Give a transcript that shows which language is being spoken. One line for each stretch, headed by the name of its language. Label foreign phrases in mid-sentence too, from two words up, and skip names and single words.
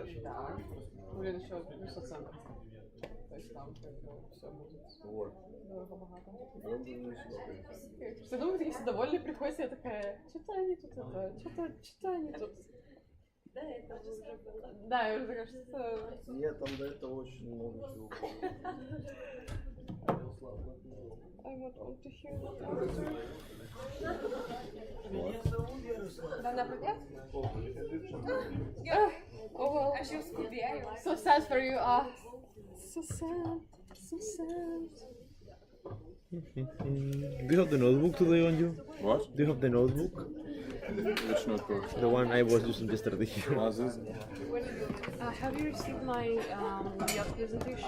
Russian: Блин, еще плюс оценка. То есть там все будет. Вот. Дорого-богато. Все Все думают, если довольны, приходят, я такая, что-то они тут это, что-то они тут. Да, это уже было. Да, я уже такая, что-то... Нет, там до этого очень много всего.
English: I want to hear that.
Russian: Да, например?
English: Oh well.
Ukrainian: А ще в Скубі.
English: So sad for you. So sad. So sad. Do you have the notebook today on you? What? Do you have the notebook? Which notebook? The one I was using yesterday. Have you received my your presentation?